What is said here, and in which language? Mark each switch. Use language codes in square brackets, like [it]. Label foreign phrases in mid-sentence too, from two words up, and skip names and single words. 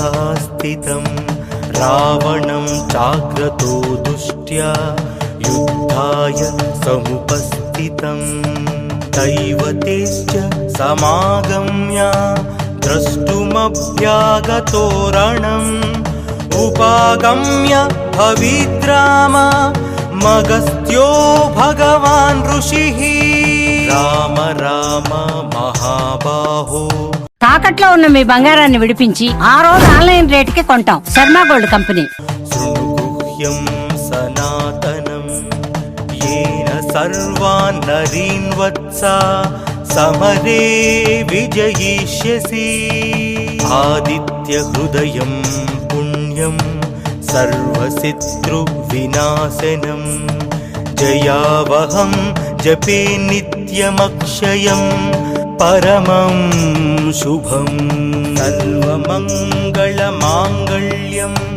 [sa] स्थितं रावणं चाग्रतो दुष्ट्या युद्धाय समुपस्थितं दैवतेश्च समागम्य द्रष्टुमभ्यागतो रणम् उपागम्य भविद्राम मगस्त्यो भगवान् ऋषिः రామ రామ మహాబాహో. [te] తాకట్లో ఉన్న మీ బంగారాన్ని విడిపించి ఆ రోజు ఆన్లైన్ రేటుకి కొంటాం. శర్మ గోల్డ్ కంపెనీ. [sa] శృణుగుహ్యం సనాతనం येन सर्वान् नरीन् वत्स समरे विजयिष्यसि आदित्य हृदयं पुण्यं सर्वशत्रुविनाशनं जयावहं जपे नित्यमक्षयं परमं शुभं सर्वमङ्गलमाङ्गल्यं